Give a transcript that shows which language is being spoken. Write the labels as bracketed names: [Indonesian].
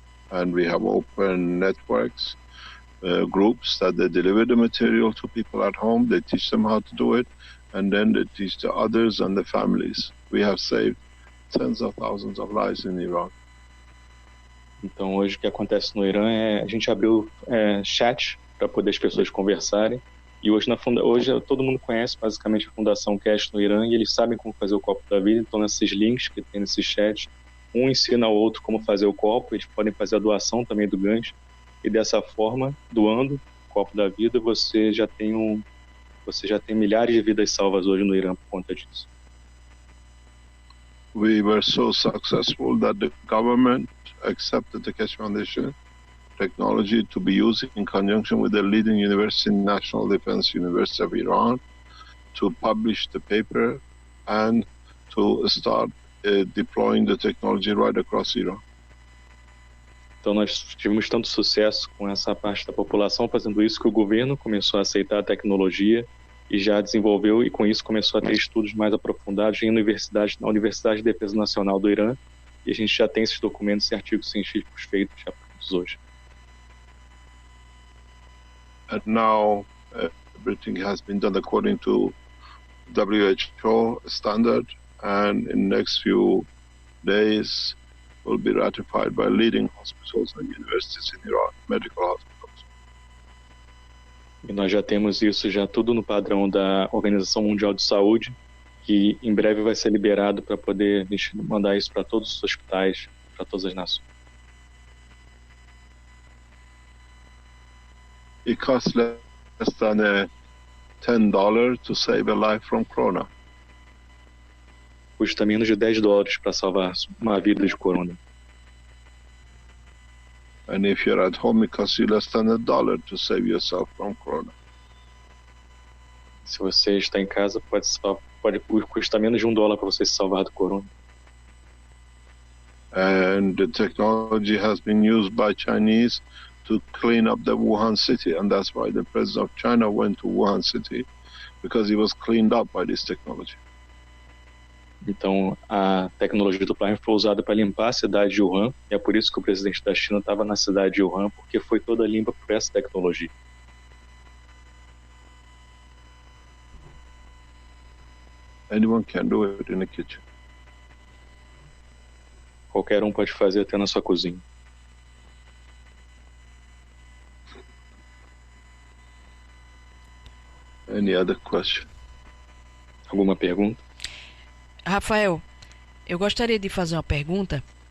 [English] And we have open networks, groups that they deliver the material to people at home, they teach them how to do it, and then they teach the others and the families. We have saved tens of thousands of lives in Iran. [Portuguese] Então hoje o que acontece no Irã a gente abriu chat para poder as pessoas conversarem, e hoje todo mundo conhece basicamente a Fundação Keshe no Irã, e eles sabem como fazer o copo da vida. Então nesses links que tem nesse chat, um ensina ao outro como fazer o copo, eles podem fazer a doação também do gancho, e dessa forma, doando o copo da vida, você já tem milhares de vidas salvas hoje no Irã por conta disso. [English] we were so successful that the government accepted the Keshe Foundation technology to be used in conjunction with the leading university, National Defense University of Iran, to publish the paper and to start deploying the technology right across Iran. [Portuguese] Então nós tivemos tanto sucesso com essa parte da população fazendo isso que o governo começou a aceitar a tecnologia e já desenvolveu, e com isso começou a ter estudos mais aprofundados na Universidade de Defesa Nacional do Irã, e a gente já tem esses documentos e artigos científicos feitos já prontos hoje. [English] And now everything has been done according to WHO standard, and in the next few days will be ratified by leading hospitals and universities in Iran, medical hospitals. [Portuguese] E nós já temos isso já tudo no padrão da Organização Mundial de Saúde, que em breve vai ser liberado para poder mandar isso para todos os hospitais, para todas as nações. [English] It costs less than $10 to save a life from corona. [Portuguese] Custa menos de $10 para salvar uma vida de corona. [English] And if you're at home, it costs you less than $1 to save yourself from corona. [Portuguese] Se você está em casa, pode custar menos de $1 para você se salvar do corona. [English] And the technology has been used by Chinese to clean up the Wuhan city, and that's why the president of China went to Wuhan city, because he was cleaned up by this technology. [Portuguese] Então, a tecnologia do plasma foi usada para limpar a cidade de Wuhan, e é por isso que o presidente da China estava na cidade de Wuhan, porque foi toda limpa por essa tecnologia. [English] Anyone can do it in the kitchen. [Portuguese] Qualquer um pode fazer até na sua cozinha. [English] Any other question? [Portuguese] Alguma pergunta? Rafael, eu gostaria de fazer uma pergunta.